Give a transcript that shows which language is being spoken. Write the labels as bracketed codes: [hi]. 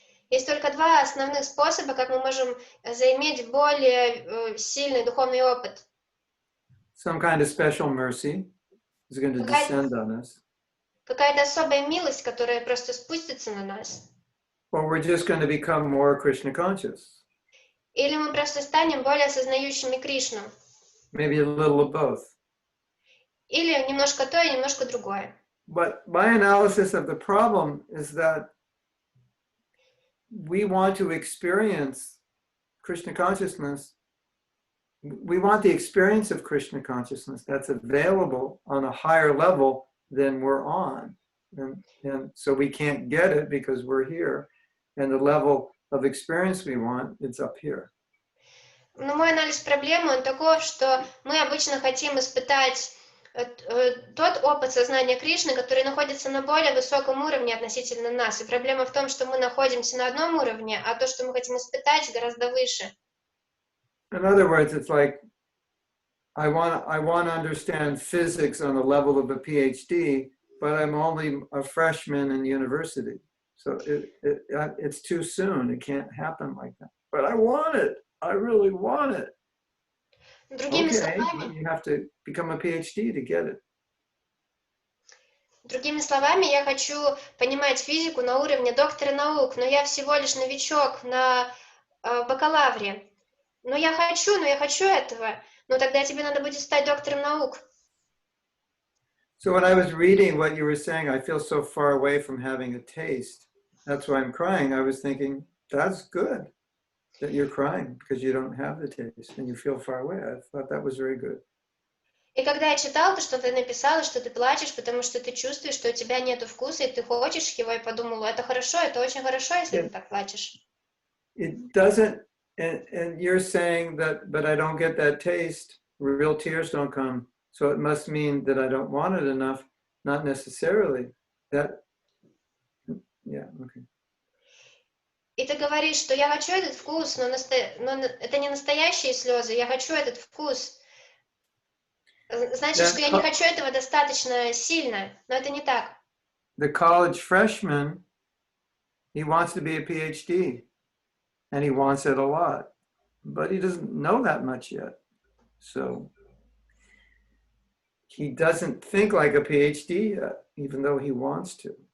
[ru] Есть только два основных способа, как мы можем заиметь более сильный духовный опыт. [en] Some kind of special mercy is going to descend on us. [ru] Какая-то особая милость, которая просто спустится на нас. [en] Or we're just going to become more Krishna conscious. [ru] Или мы просто станем более осознающими Кришну. [en] Maybe a little of both. [ru] Или немножко то и немножко другое. [en] But my analysis of the problem is that we want to experience Krishna consciousness. We want the experience of Krishna consciousness that's available on a higher level than we're on. And so we can't get it because we're here. And the level of experience we want, it's up here. [ru] Но мой анализ проблемы, он таков, что мы обычно хотим испытать тот опыт сознания Кришны, который находится на более высоком уровне относительно нас. И проблема в том, что мы находимся на одном уровне, а то, что мы хотим испытать, гораздо выше. [en] In other words, it's like I want to understand physics on the level of a PhD, but I'm only a freshman in university. So it's too soon. It can't happen like that. But I want it. I really want it. [ru] Другими словами, [en] you have to become a PhD to get it. [ru] Другими словами, я хочу понимать физику на уровне доктора наук, но я всего лишь новичок на бакалавре. Но я хочу этого. Но тогда тебе надо будет стать доктором наук. [en] So when I was reading what you were saying, I feel so far away from having a taste. That's why I'm crying. I was thinking, that's good that you're crying because you don't have the taste and you feel far away. I thought that was very good. [ru] И когда я читала то, что ты написала, что ты плачешь, потому что ты чувствуешь, что у тебя нету вкуса, и ты хочешь его, и подумала, это хорошо, это очень хорошо, если ты так плачешь. [en] It doesn't, and you're saying that, but I don't get that taste, real tears don't come, so it must mean that I don't want it enough, not necessarily. Yeah, okay. [ru] И ты говоришь, что я хочу этот вкус, но это не настоящие слезы, я хочу этот вкус. Значит, что я не хочу этого достаточно сильно, но это не так. [en] The college freshman, he wants to be a PhD, and he wants it a lot, but he doesn't know that much yet. So he doesn't think like a PhD yet, even though he wants to.